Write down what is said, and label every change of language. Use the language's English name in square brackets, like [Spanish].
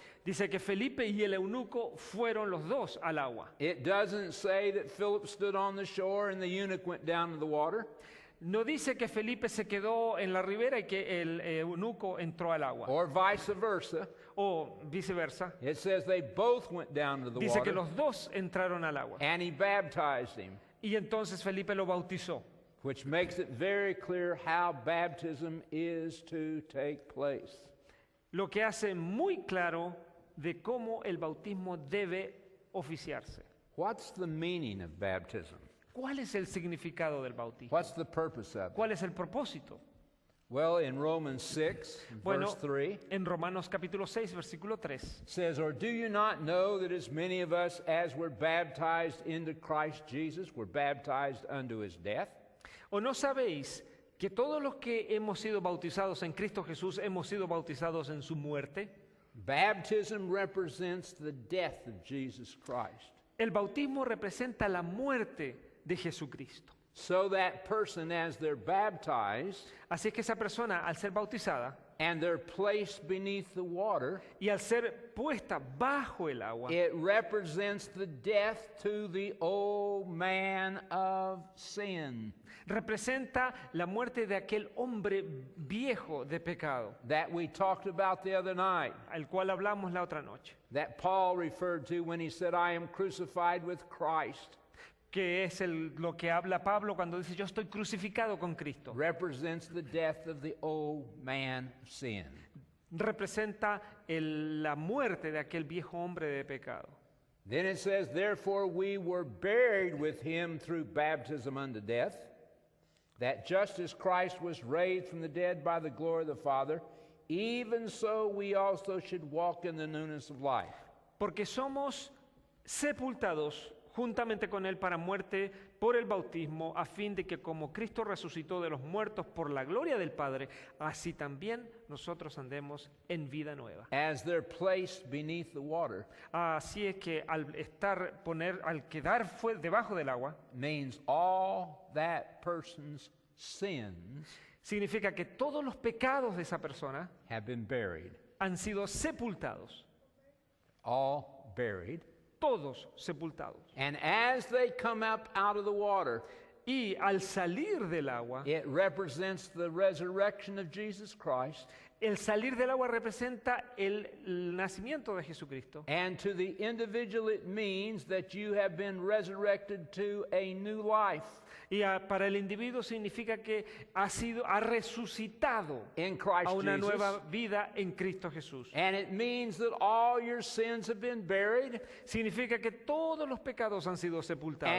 [Spanish] Dice que Felipe y el eunuco fueron los dos al agua. [English] It doesn't say that Philip stood on the shore and the eunuch went down to the water. [Spanish] No dice que Felipe se quedó en la ribera y que el eunuco entró al agua, [English] Or vice versa. [Spanish] o viceversa. [English] It says they both went down to the [Spanish] Dice que [English] water, [Spanish] los dos entraron al agua. [English] and he baptized him, [Spanish] Y entonces Felipe lo bautizó, [English] which makes it very clear how baptism is to take place. [Spanish] lo que hace muy claro de cómo el bautismo debe oficiarse. [English] What's the meaning of baptism? [Spanish] ¿Cuál es el significado del bautismo? [English] What's the purpose of it? [Spanish] ¿Cuál es el propósito? [English] Well, in Romans 6, [Spanish] Bueno, [English] verse 3, [Spanish] en Romanos capítulo 6, versículo 3, [English] says, "Or do you not know that as many of us as were baptized into Christ Jesus were baptized unto his death?" [Spanish] ¿o no sabéis que todos los que hemos sido bautizados en Cristo Jesús hemos sido bautizados en su muerte? [English] Baptism represents the death of Jesus Christ. [Spanish] El bautismo representa la muerte de Jesucristo. [English] So that person, as they're baptized [Spanish] Así que esa persona, al ser bautizada [English] and they're placed beneath the water, [Spanish] y al ser puesta bajo el agua, [English] it represents the death to the old man of sin [Spanish] representa la muerte de aquel hombre viejo de pecado, [English] that we talked about the other night, [Spanish] al cual hablamos la otra noche, [English] that Paul referred to when he said, "I am crucified with Christ." [Spanish] que es lo que habla Pablo cuando dice yo estoy crucificado con Cristo. [English] Represents the death of the old man of sin. [Spanish] Representa la muerte de aquel viejo hombre de pecado. [English] Then it says, "Therefore we were buried with him through baptism unto death, that just as Christ was raised from the dead by the glory of the Father, even so we also should walk in the newness of life." [Spanish] Porque somos sepultados juntamente con él para muerte por el bautismo, a fin de que como Cristo resucitó de los muertos por la gloria del Padre, así también nosotros andemos en vida nueva. [English] As they're placed beneath the water [Spanish] Así es que al quedar debajo del agua, [English] means all that person's sins [Spanish] significa que todos los pecados de esa persona [English] have been buried. [Spanish] han sido sepultados, [English] All buried. [Spanish] todos sepultados. [English] And as they come up out of the water, [Spanish] Y al salir del agua, [English] it represents the resurrection of Jesus Christ. [Spanish] el salir del agua representa el nacimiento de Jesucristo. [English] And to the individual, it means that you have been resurrected to a new life [Spanish] Y para el individuo significa que ha resucitado [English] in Christ [Spanish] a una [English] Jesus. [Spanish] nueva vida en Cristo Jesús. [English] And it means that all your sins have been buried [Spanish] Significa que todos los pecados han sido sepultados.